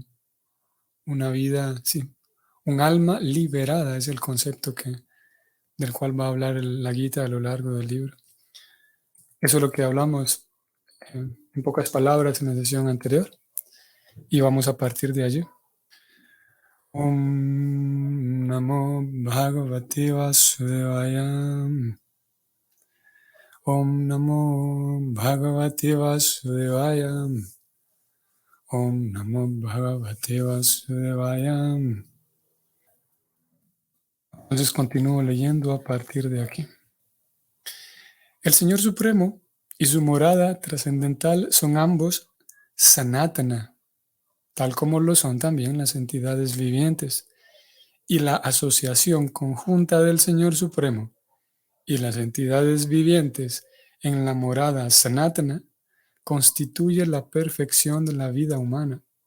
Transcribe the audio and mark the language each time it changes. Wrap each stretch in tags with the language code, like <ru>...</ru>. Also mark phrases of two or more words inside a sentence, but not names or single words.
<es>Una vida, sí, un alma liberada es el concepto del cual va a hablar la Gita a lo largo del libro. Eso es lo que hablamos en pocas palabras en la sesión anterior y vamos a partir de allí.</es> <sa>Om Namo Bhagavate Vasudevaya. Om Namo Bhagavate Vasudevaya. Om Namo Bhagavate Vasudevaya.</sa> <es>Entonces continúo leyendo a partir de aquí. El Señor Supremo y su morada trascendental son ambos Sanatana, tal como lo son también las entidades vivientes, y la asociación conjunta del Señor Supremo y las entidades vivientes en la morada Sanatana constituye la perfección de la vida humana.</es>